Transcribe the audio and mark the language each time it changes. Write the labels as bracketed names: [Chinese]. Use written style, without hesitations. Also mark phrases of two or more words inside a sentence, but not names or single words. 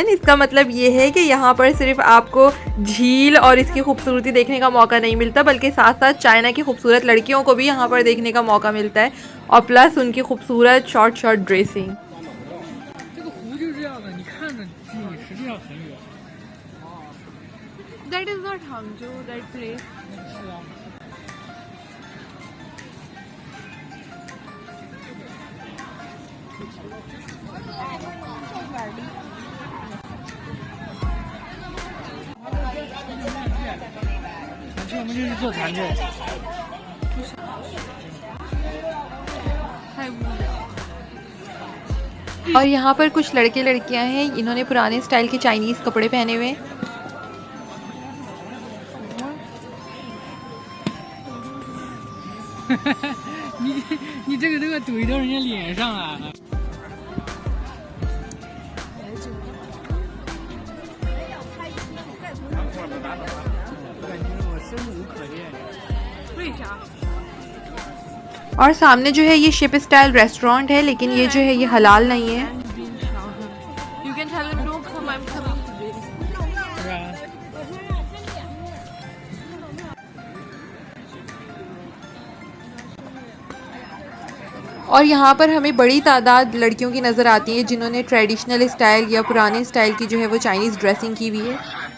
[Urdu] اس کا مطلب یہ ہے کہ یہاں پر صرف آپ کو جھیل اور اس کی خوبصورتی دیکھنے کا موقع نہیں ملتا بلکہ ساتھ ساتھ چائنا کی خوبصورت لڑکیوں کو بھی یہاں پر دیکھنے کا موقع ملتا ہے اور پلس ان کی خوبصورت [English] short dressing. That is not Hangzhou, that place. [Chinese] 我们就去坐船去。 [Urdu] اور یہاں پر کچھ لڑکے لڑکیاں ہیں، انہوں نے پرانے اسٹائل کے چائنیز کپڑے پہنے ہوئے ہیں. [Chinese] 你这个都要怼到人家脸上啊！我生无可恋。为啥？ [Urdu] اور سامنے جو ہے یہ [English] ship style restaurant [Urdu] ہے، لیکن یہ جو ہے یہ حلال نہیں ہے. اور یہاں پر ہمیں بڑی تعداد لڑکیوں کی نظر آتی ہے جنہوں نے [English] traditional style [Urdu] یا پرانے اسٹائل کی جو ہے وہ [English] Chinese dressing [Urdu] کی ہوئی ہے.